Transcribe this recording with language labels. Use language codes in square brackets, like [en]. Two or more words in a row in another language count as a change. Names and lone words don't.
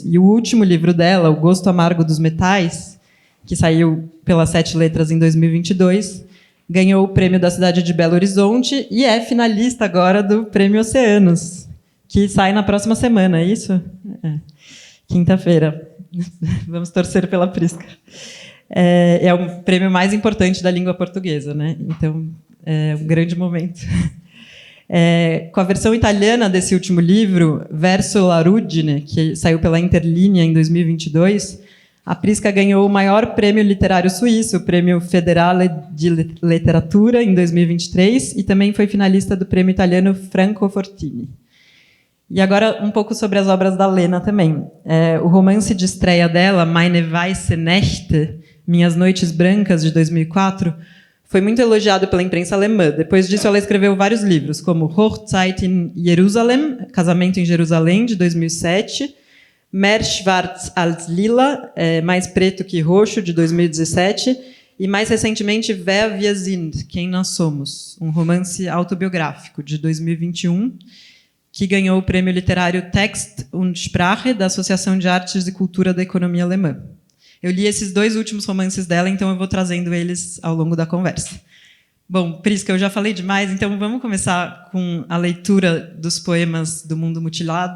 [pt] E o último livro dela, O Gosto Amargo dos Metais, que saiu pela 7 Letras em 2022, ganhou o prêmio da cidade de Belo Horizonte e é finalista agora do Prêmio Oceanos, que sai na próxima semana, é isso? Quinta-feira. Vamos torcer pela Prisca. É o prêmio mais importante da língua portuguesa, né? Então, é um grande momento. Com a versão italiana desse último livro, Verso la ruggine, que saiu pela Interlinea em 2022, A Prisca ganhou o maior prêmio literário suíço, o Prêmio Federale de Letteratura, em 2023, e também foi finalista do prêmio italiano Franco Fortini. E agora um pouco sobre as obras da Lena também. O romance de estreia dela, Meine Weiße Nächte, Minhas Noites Brancas, de 2004, foi muito elogiado pela imprensa alemã. Depois disso, ela escreveu vários livros, como Hochzeit in Jerusalem, Casamento em Jerusalém, de 2007, Mehr Schwarz als Lila, Mais Preto que Roxo, de 2017, e mais recentemente Wer wir sind, Quem Nós Somos, um romance autobiográfico, de 2021, que ganhou o prêmio literário Text und Sprache, da Associação de Artes e Cultura da Economia Alemã. Eu li esses 2 últimos romances dela, então eu vou trazendo eles ao longo da conversa. Bom, Prisca, eu já falei demais, então vamos começar com a leitura dos poemas do Mundo Mutilado.